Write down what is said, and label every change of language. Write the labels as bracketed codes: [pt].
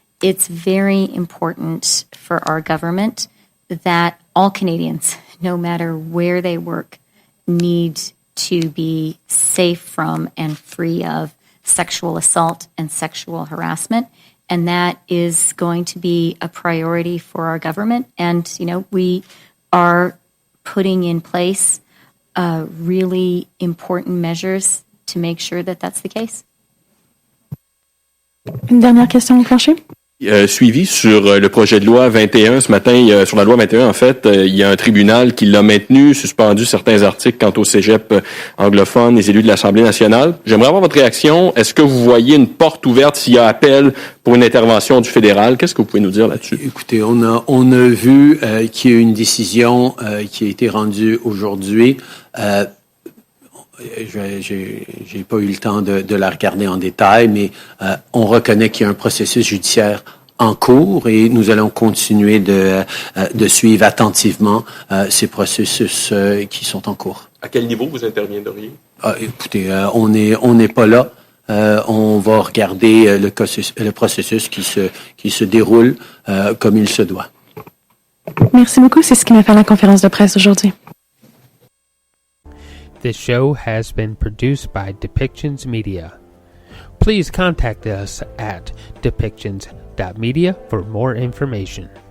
[en] It's very important for our government that all Canadians, no matter where they work, need to be safe from and free of sexual assault and sexual harassment. And that is going to be a priority for our government. And, we are putting in place really important measures to make sure that that's the case. [fr] Une dernière question au plancher. Suivi sur le projet de loi 21 ce matin, sur la loi 21 en fait, il y a un tribunal qui l'a maintenu, suspendu certains articles quant au cégep anglophone, les élus de l'Assemblée nationale. J'aimerais avoir votre réaction. Est-ce que vous voyez une porte ouverte s'il y a appel pour une intervention du fédéral? Qu'est-ce que vous pouvez nous dire là-dessus? Écoutez, on a vu qu'il y a eu une décision qui a été rendue aujourd'hui. J'ai pas eu le temps de la regarder en détail, mais on reconnaît qu'il y a un processus judiciaire en cours et nous allons continuer de suivre attentivement ces processus qui sont en cours. À quel niveau vous interviendriez? Écoutez, on n'est pas là. On va regarder le processus qui se déroule comme il se doit. Merci beaucoup. C'est ce qui m'a fait la conférence de presse aujourd'hui. [en] This show has been produced by Depictions Media. Please contact us at depictions.media for more information.